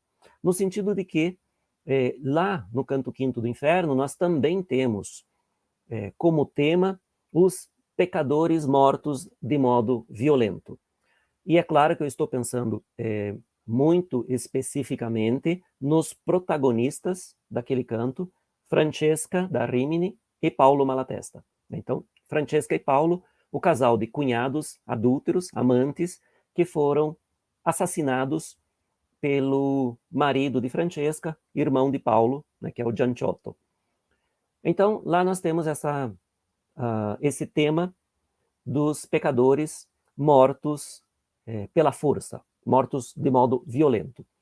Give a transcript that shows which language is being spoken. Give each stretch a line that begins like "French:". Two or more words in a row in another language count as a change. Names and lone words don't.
Portuguese: No sentido de que, lá no canto quinto do Inferno, nós também temos como tema os pecadores mortos de modo violento. E é claro que eu estou pensando muito especificamente nos protagonistas daquele canto, Francesca da Rimini e Paulo Malatesta. Então, Francesca e Paulo, o casal de cunhados adúlteros, amantes, que foram assassinados pelo marido de Francesca, irmão de Paulo, né, que é o Gianciotto. Então, lá nós temos esse tema dos pecadores mortos pela força, mortos de modo violento.